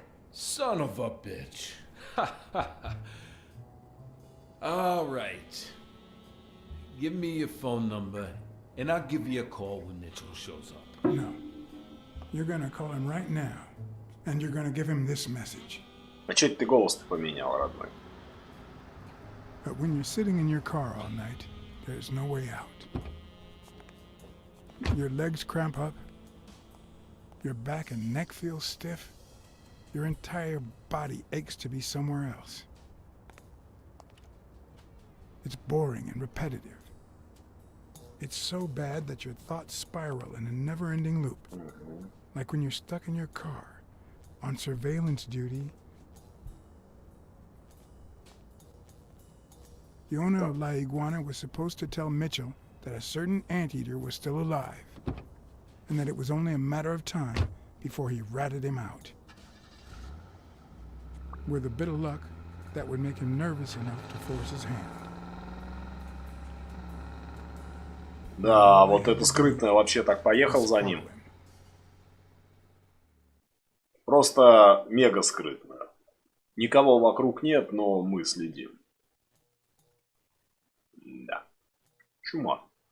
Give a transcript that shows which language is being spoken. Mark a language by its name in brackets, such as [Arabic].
[English] Son of a bitch. All right. Give me your phone number, and I'll give you a call when Mitchell shows up. No. You're gonna call him right now, and you're gonna give him this message. [Russian] А чё ты голос-то поменял, родной? [English] But when you're sitting in your car all night, there's no way out. Your legs cramp up, your back and neck feel stiff, your entire body aches to be somewhere else. It's boring and repetitive. It's so bad that your thoughts spiral in a never-ending loop. Like when you're stuck in your car, on surveillance duty. The owner of La Iguana was supposed to tell Mitchell that a certain anteater was still alive, and that it was only a matter of time before he ratted him out. With a bit of luck, that would make him nervous enough to force his hand. [Russian] Да, вот это скрытно вообще так поехал за ним. Просто мега скрытно. Никого вокруг нет, но мы следим. Да. Чума.